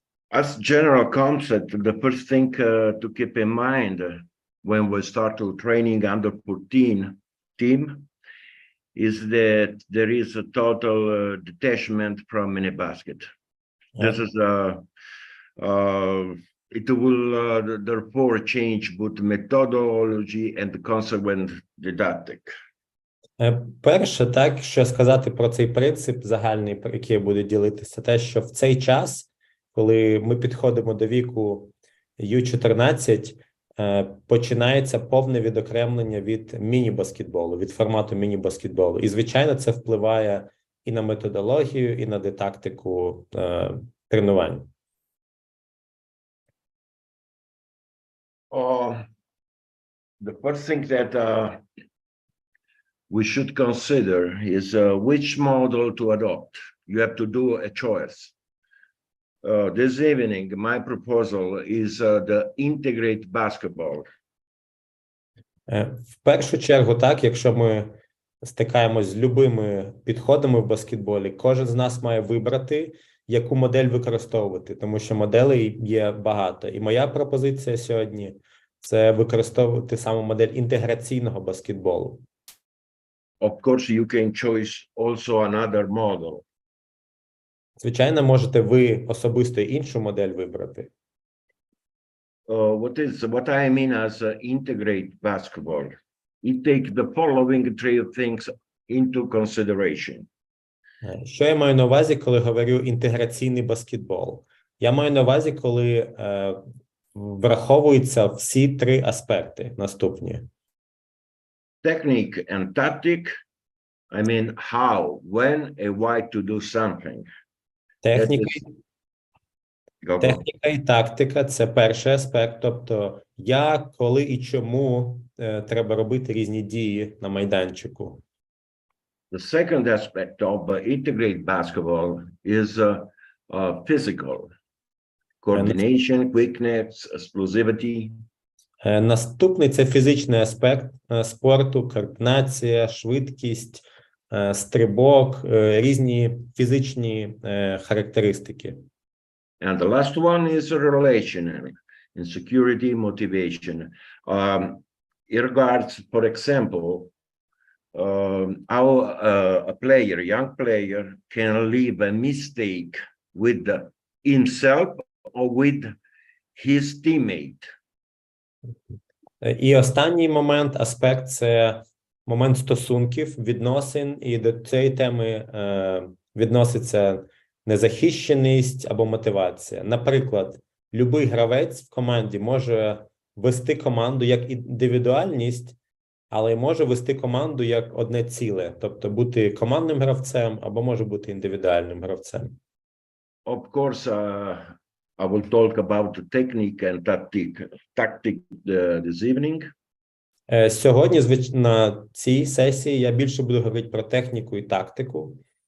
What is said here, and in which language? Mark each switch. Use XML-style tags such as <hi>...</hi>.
<en>As general concept, the first thing to keep in mind when we start to training under 14 team is that there is a total detachment from mini basket. This is it will therefore change both methodology and the consequent didactic.</en> <uk>Перше, так, що сказати про цей принцип загальний, про який я буду ділитися, те, що в цей час, коли ми підходимо до віку Ю-14, починається повне відокремлення від міні-баскетболу, від формату міні-баскетболу. І, звичайно, це впливає і на методологію, і на дидактику тренувань.</uk> <en>The first thing that we should consider is which model to adopt. You have to do a choice. This evening, my proposal is the integrate basketball.</en> <uk>В першу чергу, так, якщо ми стикаємось з любими підходами в баскетболі, кожен з нас має вибрати, яку модель використовувати, тому що моделей є багато. І моя пропозиція сьогодні – це використовувати саме модель інтеграційного баскетболу.</uk> <en>Of course, you can choose also another model.</en> <uk>Звичайно, можете ви особисто іншу модель вибрати.</uk> <en>What I mean as integrate basketball? It takes the following three things into consideration.</en> <uk>Що я маю на увазі, коли говорю інтеграційний баскетбол? Я маю на увазі, коли враховуються всі три аспекти наступні.</uk> <en>Technique and tactic. I mean how, when, and why to do something.</en> <uk>Техніка</uk> <en>Go.</en> <uk>Техніка і тактика – це перший аспект, тобто як, коли і чому треба робити різні дії на майданчику.</uk> <en>The second aspect of integrate basketball is physical. Coordination, quickness, explosivity.</en> <uk>Наступний – це фізичний аспект спорту, координація, швидкість, стрибок, різні фізичні характеристики.</uk> <en>And the last one is relational, insecurity, motivation. In regards, for example, how a player, young player, can leave a mistake with himself or with his teammate.</en> <uk>І останній момент, аспект – це момент стосунків, відносин, і до цієї теми відноситься незахищеність або мотивація. Наприклад, любий гравець в команді може вести команду як індивідуальність, але й може вести команду як одне ціле, тобто бути командним гравцем або може бути індивідуальним гравцем.</uk> <en>Of course, I will talk about the technique and tactic this evening.</en> <uk>Сьогодні, на цій сесії, я більше буду говорити про техніку і тактику.</uk>